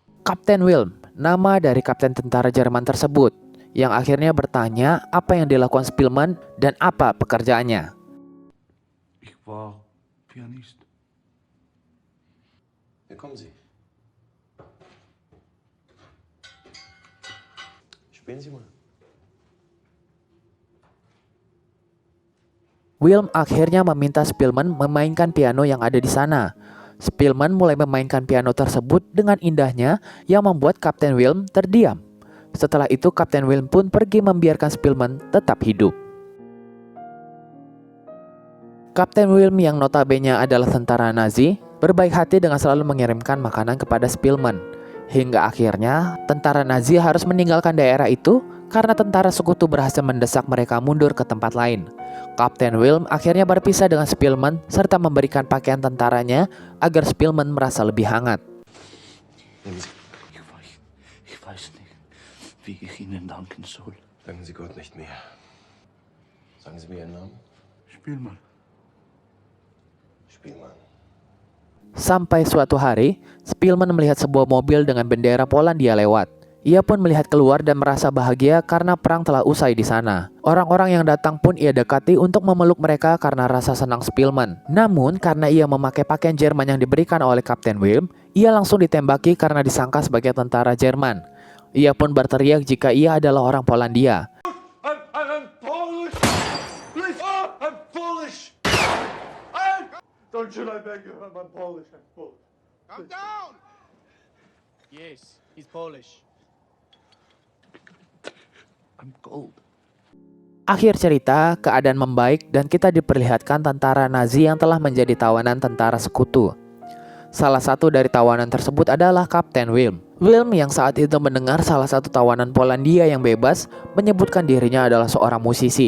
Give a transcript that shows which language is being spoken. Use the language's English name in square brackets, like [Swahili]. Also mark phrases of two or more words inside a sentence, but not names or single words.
[Indonesian] Kapten Wilm, nama dari kapten tentara Jerman tersebut, yang akhirnya bertanya apa yang dilakukan Spielmann dan apa pekerjaannya. [German] Ich war Pianist. Hier kommen Sie. Spielen Sie mal. [Indonesian] Wilm akhirnya meminta Spielmann memainkan piano yang ada di sana. Spielmann mulai memainkan piano tersebut dengan indahnya yang membuat Kapten Wilm terdiam. Setelah itu Kapten Wilm pun pergi membiarkan Spielmann tetap hidup. Kapten Wilm yang notabene adalah tentara Nazi berbaik hati dengan selalu mengirimkan makanan kepada Spielmann. Hingga akhirnya tentara Nazi harus meninggalkan daerah itu karena tentara sekutu berhasil mendesak mereka mundur ke tempat lain. Kapten Wilm akhirnya berpisah dengan Spielmann serta memberikan pakaian tentaranya agar Spielmann merasa lebih hangat. [German] Ich weiß nicht, wie ich Ihnen danken soll. Danken Sie Gott nicht mehr. Sagen Sie mir Ihren Namen. Spielmann. Spielmann. [Indonesian] Sampai suatu hari, Spielmann melihat sebuah mobil dengan bendera Polandia lewat. Ia pun melihat keluar dan merasa bahagia karena perang telah usai di sana. Orang-orang yang datang pun ia dekati untuk memeluk mereka karena rasa senang Spielmann. Namun, karena ia memakai pakaian Jerman yang diberikan oleh Kapten Wilm, ia langsung ditembaki karena disangka sebagai tentara Jerman. Ia pun berteriak jika ia adalah orang Polandia. [English] I'm Polish! Please! I'm Polish! Don't shoot, I beg you. I'm Polish. I'm Polish. Calm down! Yes, he's Polish. I'm cold. [Indonesian] Akhir cerita, keadaan membaik dan kita diperlihatkan tentara Nazi yang telah menjadi tawanan tentara sekutu. Salah satu dari tawanan tersebut adalah Kapten Wilm. Wilm yang saat itu mendengar salah satu tawanan Polandia yang bebas menyebutkan dirinya adalah seorang musisi.